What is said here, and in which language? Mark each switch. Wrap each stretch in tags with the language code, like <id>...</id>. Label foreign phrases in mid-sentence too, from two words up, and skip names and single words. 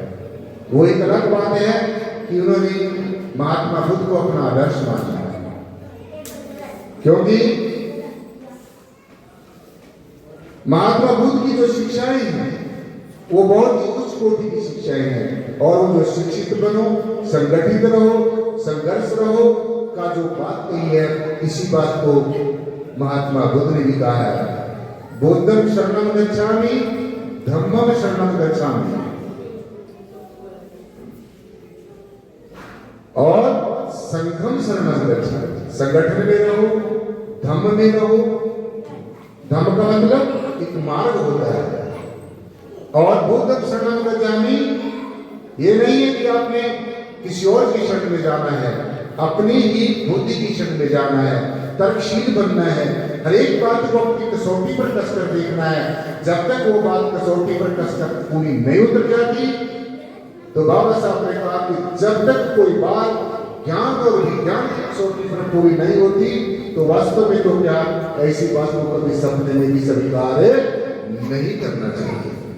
<hi>वो एक अलग बात है कि उन्होंने महात्मा बुद्ध को अपना आदर्श माना है, क्योंकि महात्मा बुद्ध की जो शिक्षाएं हैं वो बहुत ही उच्च कोटि की शिक्षाएं हैं। और वो जो शिक्षित बनो, संगठित रहो, संघर्ष रहो का जो बात कही है, इसी बात को महात्मा बुद्ध ने भी कहा है,</hi> <pi>बुद्धं शरणं गच्छामि धम्मं शरणं गच्छामि। और संघम शरणं गच्छामि,</pi> <hi>संगठन में रहो, धम्म में रहो। धम्म का मतलब एक मार्ग होता है। और</hi> <pi>बुद्धं शरणं गच्छामि</pi> <hi>ये नहीं है कि आपने किसी और की शरण में जाना है, अपनी ही बुद्धि की शरण में जाना है, तर्कशील बनना है, हर एक बात को अपनी कसौटी पर कसकर देखना है। जब तक वो बात कसौटी पर कसकर पूरी नहीं उतर जाती, तो बाबा साहब ने कहा कि जब तक कोई बात ज्ञान और विज्ञान की कसौटी पर पूरी नहीं होती, तो वास्तव में तो क्या ऐसी बात को कभी सपने में भी स्वीकार नहीं करना चाहिए।</hi>